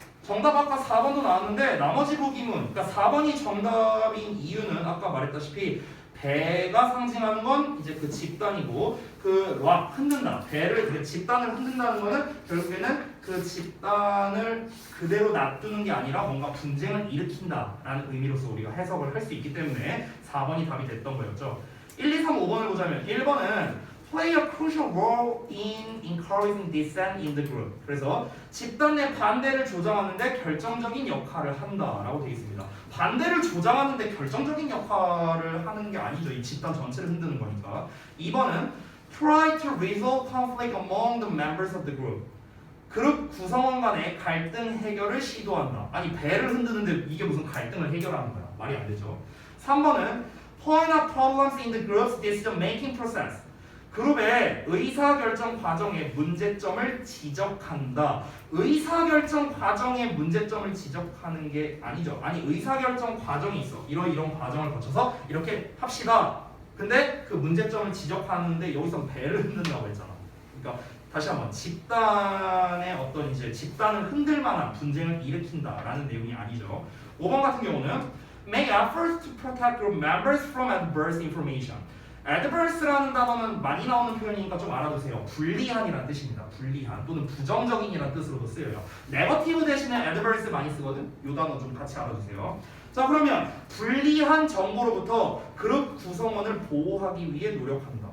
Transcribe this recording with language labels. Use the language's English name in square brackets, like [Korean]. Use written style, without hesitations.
[Korean] 정답 아까 4번도 나왔는데 나머지 보기문, 그러니까 4번이 정답인 이유는 아까 말했다시피 배가 상징하는 건 이제 그 집단이고 그 흔든다, 배를 그 집단을 흔든다는 거는 결국에는 그 집단을 그대로 놔두는 게 아니라 뭔가 분쟁을 일으킨다라는 의미로서 우리가 해석을 할 수 있기 때문에 4번이 답이 됐던 거였죠. 1, 2, 3, 5번을 보자면 1번은 [English] play a crucial role in encouraging dissent in the group. [Korean] 그래서 집단 내 반대를 조장하는데 결정적인 역할을 한다라고 되어 있습니다. 반대를 조장하는데 결정적인 역할을 하는 게 아니죠. 이 집단 전체를 흔드는 거니까. 2번은 [English] try to resolve conflict among the members of the group. [Korean] 그룹 구성원 간의 갈등 해결을 시도한다. 아니, 배를 흔드는데 이게 무슨 갈등을 해결하는 거야. 말이 안 되죠. 3번은 [English] point out problems in the group's decision making process. [Korean] 그룹의 의사결정 과정의 문제점을 지적한다. 의사결정 과정의 문제점을 지적하는 게 아니죠. 아니, 의사결정 과정이 있어. 이런 과정을 거쳐서 이렇게 합시다. 근데 그 문제점을 지적하는데 여기서 배를 흔든다고 했잖아. 그러니까 다시 한번 집단의 어떤 이제 집단을 흔들 만한 분쟁을 일으킨다라는 내용이 아니죠. 5번 같은 경우는 [English] make efforts to protect group members from adverse information. [Korean] adverse라는 단어는 많이 나오는 표현이니까 좀 알아두세요. 불리한이라는 뜻입니다. 불리한 또는 부정적인이라는 뜻으로도 쓰여요. 네거티브 대신에 adverse 많이 쓰거든. 이 단어 좀 같이 알아두세요. 자, 그러면 불리한 정보로부터 그룹 구성원을 보호하기 위해 노력한다.